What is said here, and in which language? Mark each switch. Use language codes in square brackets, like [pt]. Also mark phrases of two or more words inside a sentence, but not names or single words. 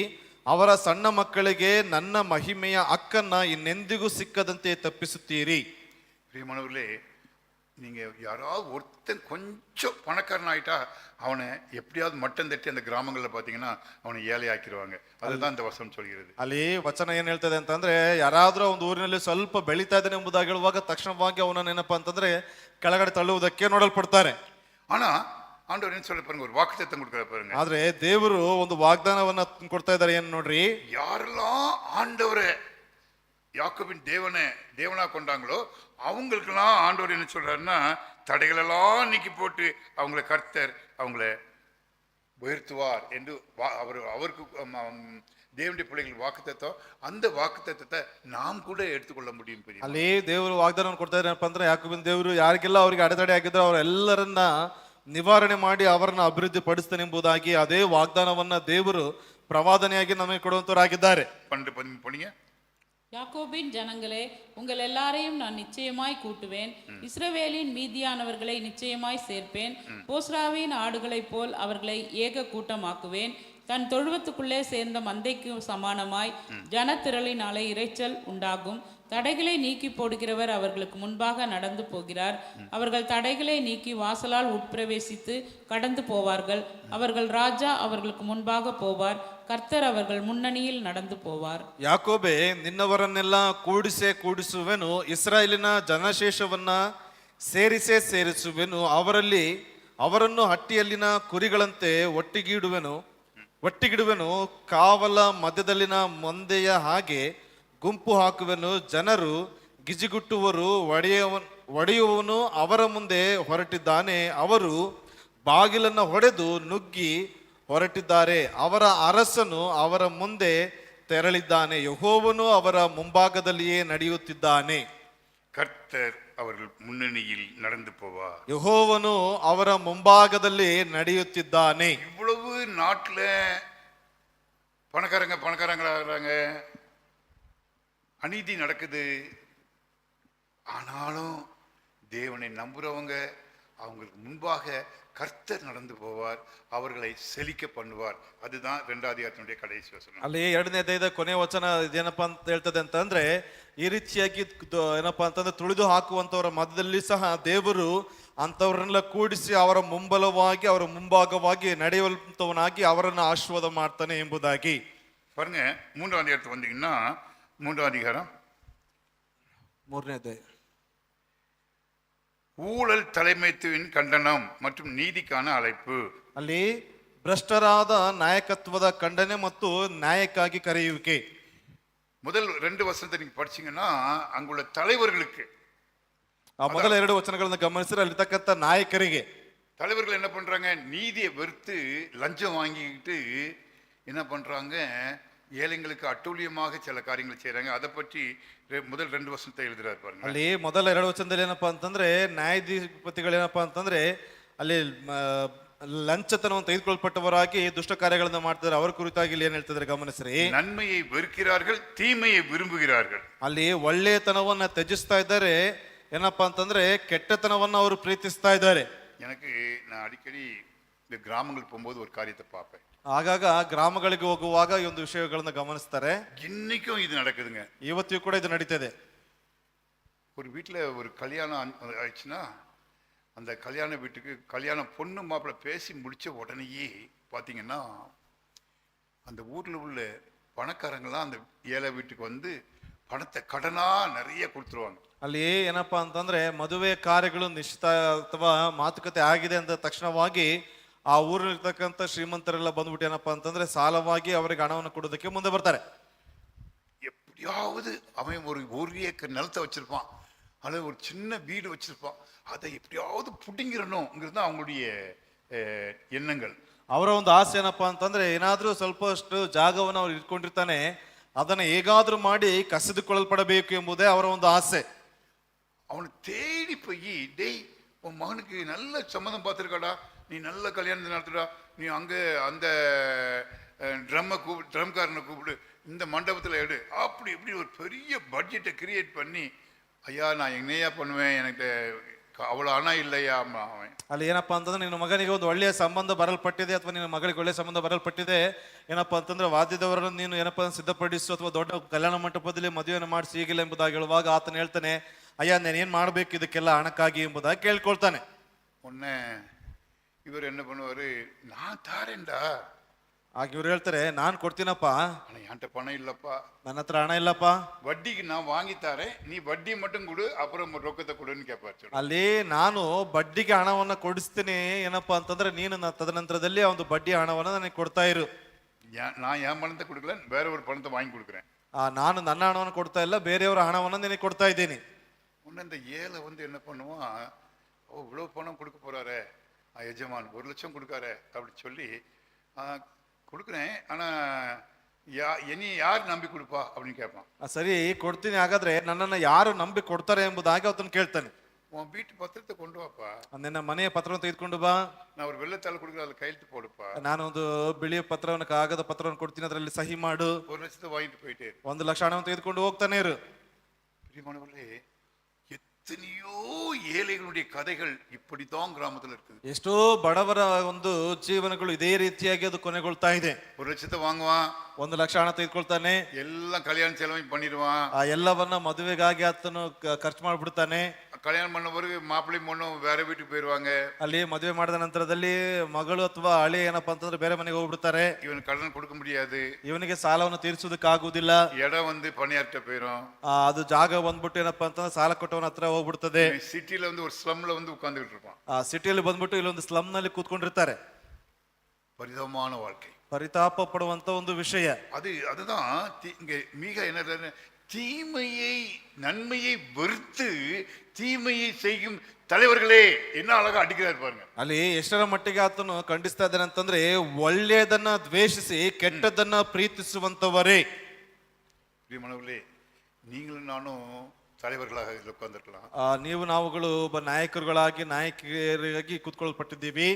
[kn] ಅವರ ಸಣ್ಣ ಮಕ್ಕಳಿಗೆ ನನ್ನ ಮಹಿಮೆಯ ಹಕ್ಕನ್ನ ಇನ್ನೆಂದಿಗೂ ಸಿಕ್ಕದಂತೆ ತಪ್ಪಿಸುತ್ತೀರಿ. ಪ್ರಿಯಮಾನವರೇ, [ta] நீங்க யாராவது ஒருத்தன் கொஞ்சம் பணக்காரன் ஆயிட்டா அவனை எப்படியாவது மட்டம் தட்டி அந்த கிராமங்களில் பார்த்தீங்கன்னா அவனை ஏழை ஆக்கிடுவாங்க. அதுதான் இந்த வசனம் சொல்கிறது. [kn] ಅಲ್ಲಿ ವಚನ ಏನ್ ಹೇಳ್ತದೆ ಅಂತಂದ್ರೆ ಯಾರಾದ್ರೂ ಒಂದು ಊರಿನಲ್ಲಿ ಸ್ವಲ್ಪ ಬೆಳೀತಾ ಇದ್ದಾನೆ ಎಂಬುದಾಗಿ ಹೇಳುವಾಗ ತಕ್ಷಣವಾಗಿ ಅವನನ್ನ ಏನಪ್ಪಾ ಅಂತಂದ್ರೆ ಕೆಳಗಡೆ ತಳ್ಳುವುದಕ್ಕೆ ನೋಡಲ್ಪಡ್ತಾರೆ. [ta] ஆனா ஆண்டவர் என்ன சொல்ல பாருங்க, ஒரு வாக்குத்தத்தம் கொடுக்குற பாருங்க. [kn] ಆದ್ರೆ ದೇವರು ಒಂದು ವಾಗ್ದಾನವನ್ನ ಕೊಡ್ತಾ ಇದ್ದಾರೆ. ಏನ್ ನೋಡ್ರಿ, [ta] யாரெல்லாம் ஆண்டவரை யாக்கோபின் தேவனா கொண்டாங்களோ அவங்களுக்கெல்லாம் ஆண்டவர் என்ன சொல்றாருன்னா, தடைகளெல்லாம் நீக்கி போட்டு அவங்கள கர்த்தர் அவங்கள உயர்த்துவார் என்று அவருக்கு தேவனுடைய பிள்ளைகள் வாக்குத்தத்தம். அந்த வாக்குத்தத்தத்தை நாம் கூட எடுத்துக்கொள்ள முடியும். [kn] ಅಲ್ಲಿ ದೇವರು ವಾಗ್ದಾನವನ್ನು ಕೊಡ್ತಾ ಇದ್ದಾರೆ ಏನಪ್ಪಾ ಅಂದ್ರೆ, ಯಾಕೋಬಿನ ದೇವರು ಯಾರಿಗೆಲ್ಲ ಅವರಿಗೆ ಅಡೆತಡೆ ಆಗಿದ್ರು ಅವರೆಲ್ಲರನ್ನ ನಿವಾರಣೆ ಮಾಡಿ ಅವರನ್ನ ಅಭಿವೃದ್ಧಿ ಪಡಿಸ್ತಾನೆ ಎಂಬುದಾಗಿ ಅದೇ ವಾಗ್ದಾನವನ್ನ ದೇವರು ಪ್ರವಾದನೆಯಾಗಿ ನಮಗೆ ಕೊಡುವಂತವರಾಗಿದ್ದಾರೆ. [ta] 12 படிங்க. யாக்கோபின் ஜனங்களே, உங்கள் எல்லாரையும் நான் நிச்சயமாய் கூட்டுவேன். இஸ்ரவேலின் மீதியானவர்களை நிச்சயமாய் சேர்ப்பேன். போஸ்ராவின் ஆடுகளைப் போல் அவர்களை ஏக கூட்டமாக்குவேன். தன் தொழுவத்துக்குள்ளே சேர்ந்த மந்தைக்கு சமானமாய் ஜனத்திரளினாலே இரைச்சல் உண்டாகும். தடைகளை நீக்கி போடுகிறவர் அவர்களுக்கு முன்பாக நடந்து போகிறார். அவர்கள் தடைகளை நீக்கி வாசலால் உட்பிரவேசித்து கடந்து போவார்கள். அவர்கள் ராஜா அவர்களுக்கு முன்பாக போவார். ಕರ್ತರ್ ಅವர்கள் முன்னணியில் நடந்து போவார். [kn] ಯಾಕೋಬೆ, ನಿನ್ನವರನ್ನೆಲ್ಲ ಕೂಡಿಸುವೆನು, ಇಸ್ರಾಯೇಲಿನ ಜನಶೇಷವನ್ನ ಸೇರಿಸುವೆನು. ಅವರನ್ನು ಹಟ್ಟಿಯಲ್ಲಿನ ಕುರಿಗಳಂತೆ ಒಟ್ಟಿಗಿಡುವೆನು. ಕಾವಲ ಮಧ್ಯದಲ್ಲಿನ ಮಂದೆಯ ಹಾಗೆ ಗುಂಪು ಹಾಕುವೆನು. ಜನರು ಗಿಜಿಗುಟ್ಟುವರು. ಒಡೆಯುವವನು ಅವರ ಮುಂದೆ ಹೊರಟಿದ್ದಾನೆ. ಅವರು ಬಾಗಿಲನ್ನು ಹೊಡೆದು ನುಗ್ಗಿ ಹೊರಟಿದ್ದಾರೆ. ಅವರ ಅರಸನು ಅವರ ಮುಂದೆ ತೆರಳಿದ್ದಾನೆ. ಯೆಹೋವನು ಅವರ ಮುಂಭಾಗದಲ್ಲಿಯೇ ನಡೆಯುತ್ತಿದ್ದಾನೆ. [ta] ಕರ್ತರ್ ಅವர்கள் முன்னணியில் நடந்து போவார். [kn] ಯೆಹೋವನು ಅವರ ಮುಂಭಾಗದಲ್ಲಿ ನಡೆಯುತ್ತಿದ್ದಾನೆ. [ta] இவ்வளவு நாட்டுல பணக்காரங்களாகிறாங்க, அநீதி நடக்குது. ஆனாலும் தேவனை நம்புறவங்க அவங்களுக்கு முன்பாக கர்த்தர் நடந்து போவார், அவர்களை செழிக்க பண்ணுவார். அதுதான் 2வது அதிகாரத்தினுடைய கடைசி வசனம். [kn] ಅಲ್ಲಿ 2ನೇ ಅಧ್ಯಾಯದ ಕೊನೆಯ ವಚನ ಏನಪ್ಪಾ ಅಂತ ಹೇಳ್ತದೆ ಅಂತಂದ್ರೆ, ಈ ರೀತಿಯಾಗಿ ಏನಪ್ಪಾ ಅಂತಂದ್ರೆ ತುಳಿದು ಹಾಕುವಂತವರ ಮಧ್ಯದಲ್ಲಿ ಸಹ ದೇವರು ಅಂತವರನ್ನೆಲ್ಲ ಕೂಡಿಸಿ ಅವರ ಮುಂಬಲವಾಗಿ ಅವರ ಮುಂಭಾಗವಾಗಿ ನಡೆಯುವಂತವನಾಗಿ ಅವರನ್ನು ಆಶೀರ್ವಾದ ಮಾಡ್ತಾನೆ ಎಂಬುದಾಗಿ. [ta] பாருங்க 3வது அதிகாரத்துக்கு வந்தீங்கன்னா, 3வது அதிகாரம் [kn] 3ನೇ ಅಧ್ಯಾಯ. [ta] ஊழல் தலைமைத்துவின் கண்டனம் மற்றும் நீதிக்கான அழைப்பு. [kn] ಅಲ್ಲಿ ಭ್ರಷ್ಟರಾದ ನಾಯಕತ್ವದ ಖಂಡನೆ ಮತ್ತು ನ್ಯಾಯಕ್ಕಾಗಿ ಕರೆಯುವಿಕೆ. [ta] முதல் 2 வசனத்தை நீங்க படிச்சீங்கன்னா, அங்குள்ள தலைவர்களுக்கு, [kn] ಆ ಮೊದಲ 2 ವಚನಗಳನ್ನು ಗಮನಿಸಿದ್ರೆ ಅಲ್ಲಿರ್ತಕ್ಕಂಥ ನಾಯಕರಿಗೆ, [ta] தலைவர்கள் என்ன பண்றாங்க, நீதியை வெறுத்து லஞ்சம் வாங்கிக்கிட்டு என்ன பண்றாங்க, ஏழைங்களுக்கு அட்டூழியமாக சில காரியங்களை செய்யறாங்க. அதை பற்றி முதல் 2 வசனத்தை எழுதுறாரு பாருங்க. [kn] ಅಲ್ಲಿ ಮೊದಲ 2 ವಚನದಲ್ಲಿ ಏನಪ್ಪಾ ಅಂತಂದ್ರೆ, ನ್ಯಾಯಾಧಿಪತಿಗಳು ಏನಪ್ಪಾ ಅಂತಂದ್ರೆ ಅಲ್ಲಿ ಲಂಚತನವನ್ನು ತೆಗೆದುಕೊಳ್ಳಲ್ಪಟ್ಟವರಾಗಿ ದುಷ್ಟ ಕಾರ್ಯಗಳನ್ನ ಮಾಡ್ತಾರೆ. ಅವರ ಕುರಿತಾಗಿ ಇಲ್ಲಿ ಏನ್ ಹೇಳ್ತಿದ್ರೆ ಗಮನಿಸ್ರಿ. [ta] நன்மையை வெறுக்கிறார்கள், தீமையை விரும்புகிறார்கள். [kn] ಅಲ್ಲಿ ಒಳ್ಳೆಯತನವನ್ನ ತ್ಯಜಿಸ್ತಾ ಇದ್ದಾರೆ, ಏನಪ್ಪಾ ಅಂತಂದ್ರೆ ಕೆಟ್ಟತನವನ್ನ ಅವರು ಪ್ರೀತಿಸ್ತಾ ಇದ್ದಾರೆ. [ta] எனக்கு நான் அடிக்கடி இந்த கிராமங்களுக்கு போகும்போது ஒரு காரியத்தை பார்ப்பேன். [kn] ಆಗಾಗ ಗ್ರಾಮಗಳಿಗೆ ಹೋಗುವಾಗ ಈ ಒಂದು ವಿಷಯಗಳನ್ನ ಗಮನಿಸ್ತಾರೆ. [ta] இன்னைக்கும் இது நடக்குதுங்க. [kn] ಇವತ್ತಿಗೂ ಕೂಡ ಇದು ನಡೀತದೆ. [ta] ஒரு வீட்டில் ஒரு கல்யாணம் ஆயிடுச்சுன்னா, அந்த கல்யாண வீட்டுக்கு கல்யாண பொண்ணு மாப்பிள்ளை பேசி முடிச்ச உடனேயே பார்த்தீங்கன்னா, அந்த ஊரில் உள்ள பணக்காரங்களாம் அந்த ஏழை வீட்டுக்கு வந்து பணத்தை கடனா நிறைய கொடுத்துருவாங்க. [kn] ಅಲ್ಲಿ ಏನಪ್ಪಾ ಅಂತಂದ್ರೆ, ಮದುವೆ ಕಾರ್ಯಗಳು ನಿಶ್ಚಿತ ಅಥವಾ ಮಾತುಕತೆ ಆಗಿದೆ ಅಂದ ತಕ್ಷಣವಾಗಿ ಆ ಊರಿರ್ತಕ್ಕಂಥ ಶ್ರೀಮಂತರೆಲ್ಲ ಬಂದ್ಬಿಟ್ಟು ಏನಪ್ಪಾ ಅಂತಂದ್ರೆ ಸಾಲವಾಗಿ ಅವರಿಗೆ ಹಣವನ್ನು ಕೊಡೋದಕ್ಕೆ ಮುಂದೆ ಬರ್ತಾರೆ. [ta] எப்படியாவது அவன் ஒரு ஏக்கர் நிலத்தை வச்சிருப்பான், அல்லது ஒரு சின்ன வீடு வச்சிருப்பான், அதை எப்படியாவது புடிங்கிறணுங்கிறது அவங்களுடைய எண்ணங்கள். [kn] ಅವರ ಒಂದು ಆಸೆ ಏನಪ್ಪಾ ಅಂತಂದ್ರೆ, ಏನಾದ್ರೂ ಸ್ವಲ್ಪಷ್ಟು ಜಾಗವನ್ನು ಅವ್ರು ಇಟ್ಕೊಂಡಿರ್ತಾನೆ, ಅದನ್ನ ಹೇಗಾದ್ರೂ ಮಾಡಿ ಕಸಿದುಕೊಳ್ಳಲ್ಪಡಬೇಕು ಎಂಬುದೇ ಅವರ ಒಂದು ಆಸೆ. [ta] அவனை தேடி போய், டேய் உன் மகனுக்கு நல்ல சம்மந்தம் பார்த்துருக்காடா, நீ நல்ல கல்யாணத்தை நடத்துடா, நீ அங்கே அந்த ட்ரம்காரனை கூப்பிடு, இந்த மண்டபத்தில் எடு, அப்படி இப்படி ஒரு பெரிய [en] budget create [ta] பண்ணி, ஐயா நான் என்னையா பண்ணுவேன், எனக்கு அவ்வளோ ಹಣ இல்லையா அவன். [kn] ಅಲ್ಲಿ ಏನಪ್ಪಾ ಅಂತಂದ್ರೆ, ನಿನ್ನ ಮಗನಿಗೆ ಒಂದು ಒಳ್ಳೆಯ ಸಂಬಂಧ ಬರಲ್ಪಟ್ಟಿದೆ ಅಥವಾ ನಿನ್ನ ಮಗಳಿಗೆ ಒಳ್ಳೆಯ ಸಂಬಂಧ ಬರಲ್ಪಟ್ಟಿದೆ, ಏನಪ್ಪಾ ಅಂತಂದ್ರೆ ವಾದ್ಯದವರನ್ನು ನೀನು ಏನಪ್ಪಾ ಸಿದ್ಧಪಡಿಸು ಅಥವಾ ದೊಡ್ಡ ಕಲ್ಯಾಣ ಮಂಟಪದಲ್ಲಿ ಮದುವೆಯನ್ನು ಮಾಡಿಸಿ ಹೀಗಿಲ್ಲ ಎಂಬುದಾಗಿ ಹೇಳುವಾಗ ಆತನ ಹೇಳ್ತಾನೆ, ಅಯ್ಯ ನಾನೇನ್ ಮಾಡ್ಬೇಕು ಇದಕ್ಕೆಲ್ಲ ಹಣಕ್ಕಾಗಿ ಎಂಬುದಾಗಿ ಕೇಳ್ಕೊಳ್ತಾನೆ. [ta] உடனே இவர் என்ன பண்ணுவாரு, நான் தாரேன்டா, [kn] ಆಗ ಇವ್ರು ಹೇಳ್ತಾರೆ, ನಾನ್ ಕೊಡ್ತೀನಪ್ಪ, [ta] ஆனா என்கிட்ட பணம் இல்லப்பா, [kn] ನನ್ನ ಹತ್ರ ಹಣ ಇಲ್ಲಪ್ಪ, [ta] வட்டிக்கு நான் வாங்கி தரேன், நீ வட்டி மட்டும் கொடு, அப்புறம் ரொக்கத்தை கொடுன்னு கேட்பாரு. [kn] ಅಲ್ಲಿ ನಾನು ಬಡ್ಡಿಗೆ ಹಣವನ್ನ ಕೊಡಿಸ್ತೀನಿ, ಏನಪ್ಪಾ ಅಂತಂದ್ರೆ ನೀನು ತದನಂತರದಲ್ಲಿ ಒಂದು ಬಡ್ಡಿ ಹಣವನ್ನ ನನಗೆ ಕೊಡ್ತಾ ಇರು. [ta] நான் என் பணத்தை கொடுக்கல, வேற ஒரு பணத்தை வாங்கி கொடுக்குறேன். [kn] ನಾನು ನನ್ನ ಹಣವನ್ನು ಕೊಡ್ತಾ ಇಲ್ಲ, ಬೇರೆಯವರ ಹಣವನ್ನ ನಿನಗೆ ಕೊಡ್ತಾ ಇದ್ದೀನಿ. [ta] உடனே இந்த ஏழை என்ன பண்ணுவான், ஓ இவ்வளவு பணம் கொடுக்க போறாரு எஜமான், 1 லட்சம் கொடுக்காரு அப்படி சொல்லி கொடுக்குறேன், ஆனா என்னை யார் நம்பி கொடுப்பா அப்படின்னு கேட்பான். [kn] ಸರಿ ಕೊಡ್ತೀನಿ, ಹಾಗಾದ್ರೆ ನನ್ನನ್ನ ಯಾರು ನಂಬಿ ಕೊಡ್ತಾರೆ ಎಂಬುದಾಗಿ ಅವತನ್ನು ಕೇಳ್ತಾನೆ. [ta] உன் வீட்டு பத்திரத்தை கொண்டு வாப்பா, [kn] ನಿನ್ನ ಮನೆಯ ಪತ್ರವನ್ನು ತೆಗೆದುಕೊಂಡು ಬಾ, [ta] நான் ஒரு வெள்ளத்தாள் கொடுக்குற அதில் கையெழுத்து போடுப்பா, [kn] ನಾನು ಒಂದು ಬಿಳಿಯ ಪತ್ರವನ್ನು, ಕಾಗದ ಪತ್ರವನ್ನು ಕೊಡ್ತೀನಿ, ಅದರಲ್ಲಿ ಸಹಿ ಮಾಡು, [ta] 1 ಲட்சத்தை வாங்கிட்டு போயிட்டே. [kn] 1 ಲಕ್ಷ ಹಣವನ್ನು ತೆಗೆದುಕೊಂಡು ಹೋಗ್ತಾನೆ ಇರು. [ta] பிரியமானவர்களே, எத்தனையோ ஏழைகளுடைய கதைகள் இப்படித்தான் கிராமத்துல இருக்குது. [kn] ಎಷ್ಟೋ ಬಡವರ ಒಂದು ಜೀವನಗಳು ಇದೇ ರೀತಿಯಾಗಿ ಅದು ಕೊನೆಗೊಳ್ತಾ ಇದೆ. [ta] 1 லட்சத்தை வாங்குவான், [kn] 1 ಲಕ್ಷ ಹಣ ತೆಗೆದುಕೊಳ್ತಾನೆ, [ta] எல்லாம் கல்யாண செலவு பண்ணிடுவான், [kn] ಆ ಎಲ್ಲವನ್ನ ಮದುವೆಗಾಗಿ ಆತನು ಖರ್ಚು ಮಾಡ್ಬಿಡ್ತಾನೆ. [ta] கல்யாணம் பண்ண பிறகு மாப்பிள்ளை பொண்ணும் வேற வீட்டுக்கு போயிருவாங்க, [kn] ಅಲ್ಲಿ ಮದುವೆ ಮಾಡಿದ ನಂತರದಲ್ಲಿ ಮಗಳು ಅಥವಾ ಹಳೆ ಏನಪ್ಪಾ ಅಂತಂದ್ರೆ ಬೇರೆ ಮನೆಗೆ ಹೋಗ್ಬಿಡ್ತಾರೆ. [ta] இவன் கடன் கொடுக்க முடியாது, [kn] ಇವನಿಗೆ ಸಾಲವನ್ನು ತೀರಿಸುವುದಕ್ಕಾಗುವುದಿಲ್ಲ, [ta] இடம் பணியாற்ற போயிரும், [kn] ಅದು ಜಾಗ ಬಂದ್ಬಿಟ್ಟು ಏನಪ್ಪಾ ಅಂತಂದ್ರೆ ಸಾಲ ಕೊಟ್ಟವನ ಹತ್ರ ಹೋಗ್ಬಿಡ್ತದೆ. [ta] சிட்டில ஒரு ஸ்லம்ல உட்கார்ந்துகிட்டு இருப்பான், [kn] ಆ ಸಿಟಿಯಲ್ಲಿ ಬಂದ್ಬಿಟ್ಟು ಇಲ್ಲೊಂದು ಸ್ಲಮ್ ನಲ್ಲಿ ಕೂತ್ಕೊಂಡಿರ್ತಾರೆ. [ta] பரிதாபமான வாழ்க்கை, [kn] ಪರಿತಾಪ ಪಡುವಂತ ಒಂದು ವಿಷಯ. [ta] அதுதான் இங்க மிக என்ன, தீமையை நன்மையை வெறுத்து தீமையை செய்யும் தலைவர்களே, என்ன அழகா அடிக்கிறார் பாருங்க. [kn] ಅಲ್ಲಿ ಎಷ್ಟರ ಮಟ್ಟಿಗೆ ಆತನು ಖಂಡಿಸ್ತಾ ಇದ್ದಾನೆ ಅಂತಂದ್ರೆ, ಒಳ್ಳೆಯದನ್ನ ದ್ವೇಷಿಸಿ ಕೆಟ್ಟದನ್ನ ಪ್ರೀತಿಸುವಂತವರೇ. [ta] பிரியமானவர்களே, நீங்களும் நானும் தலைவர்களாக இதில் உட்கார்ந்திருக்கலாம், [kn] ನೀವು ನಾವುಗಳು ಒಬ್ಬ ನಾಯಕರುಗಳಾಗಿ ನಾಯಕಿಯರಾಗಿ ಕೂತ್ಕೊಳ್ಪಟ್ಟಿದ್ದೀವಿ.